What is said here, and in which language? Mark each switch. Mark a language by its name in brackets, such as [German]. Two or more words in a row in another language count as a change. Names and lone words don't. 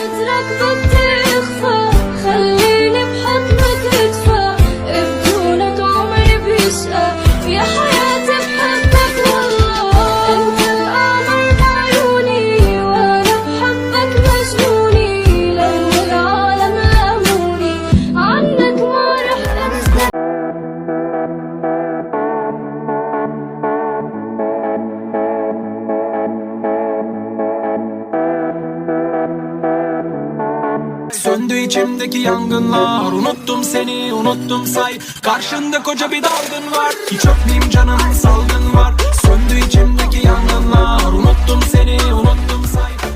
[Arabic] عنك بتخفى، خليني بحضنك ادفى، بدونك عمري بيشقى، يا حياتي بحبك والله. انت القمر بعيوني وانا بحبك مجنوني، لو العالم لاموني عنك ما رح انسى. [Turkish] Söndü içimdeki yangınlar, unuttum seni, unuttum say. Karşında koca bir dalgın var, hiç öpmeyeyim canım, salgın var. Söndü içimdeki yangınlar, unuttum seni, unuttum say.